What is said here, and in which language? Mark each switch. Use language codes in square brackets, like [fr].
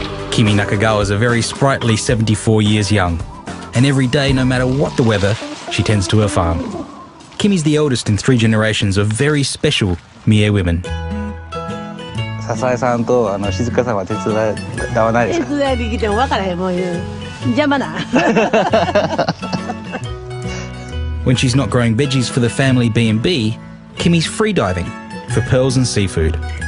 [en] Kimi Nakagawa is a very sprightly 74 years young, and every day, no matter what the weather, she tends to her farm. Kimi's the eldest in 3 generations of very special Mie women. [ja] 笹江さんと静香さんは手伝わないですか？手伝いできても分からへんもん邪魔な。 [en] When she's not growing veggies for the family B&B, Kimi's freediving for pearls and seafood.